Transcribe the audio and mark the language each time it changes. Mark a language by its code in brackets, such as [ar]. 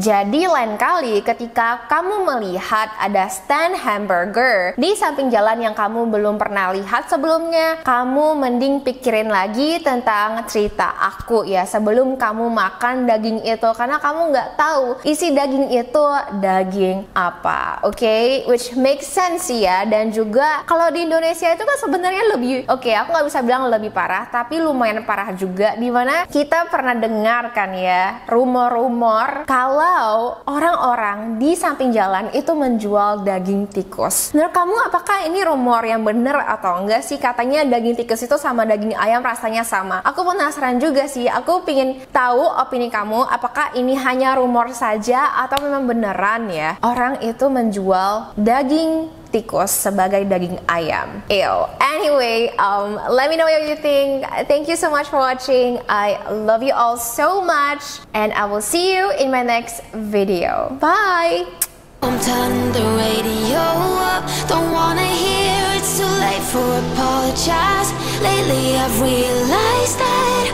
[id] Jadi lain kali ketika kamu melihat ada stand hamburger di samping jalan yang kamu belum pernah lihat sebelumnya, kamu mending pikirin lagi tentang cerita aku ya sebelum kamu makan daging itu, karena kamu nggak tahu isi daging itu daging apa. [en] Oke, which makes sense ya. [id] Dan juga kalau di Indonesia itu kan sebenarnya lebih, aku nggak bisa bilang lebih parah, tapi lumayan parah juga, dimana kita pernah dengarkan ya rumor-rumor kalau orang-orang di samping jalan itu menjual daging tikus. Menurut kamu apakah ini rumor yang benar atau enggak sih? Katanya daging tikus itu sama daging ayam rasanya sama. Aku penasaran juga sih. Aku pingin tahu opini kamu, apakah ini hanya rumor saja atau memang beneran ya orang itu menjual daging tikus sebagai daging ayam. Ew. [en] Anyway, let me know what you think. Thank you so much for watching. I love you all so much, and I will see you in my next video. Bye. Turn the radio up, don't wanna hear it's too late for apologize. Lately I've realized that